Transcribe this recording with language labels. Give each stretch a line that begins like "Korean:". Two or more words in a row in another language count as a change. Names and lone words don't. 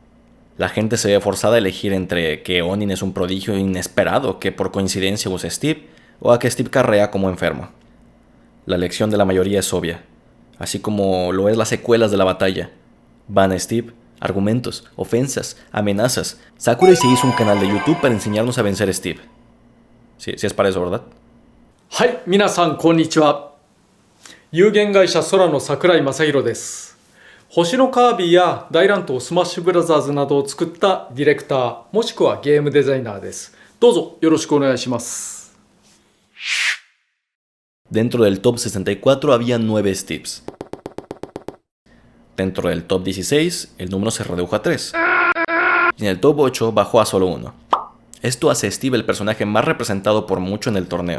Spanish: La gente se ve forzada a elegir entre que Onin es un prodigio inesperado que por coincidencia usa Steve, o a que Steve carrea como enfermo. La lección de la mayoría es obvia, así como lo es las secuelas de la batalla. Van a Steve, argumentos, ofensas, amenazas. Sakurai se hizo un canal de YouTube para enseñarnos a vencer a Steve. Sí es para eso, ¿verdad?
Japanese: はい、皆さんこんにちは。有限会社空の桜井正宏です。星のカービィや大乱闘スマッシュブラザーズなどを作ったディレクターもしくはゲームデザイナーです。どうぞよろしくお願いします。
Spanish: Dentro del top 64 había 9 Steves. Dentro del top 16, el número se redujo a 3. Y en el top 8 bajó a solo 1. Esto hace a Steve el personaje más representado por mucho en el torneo.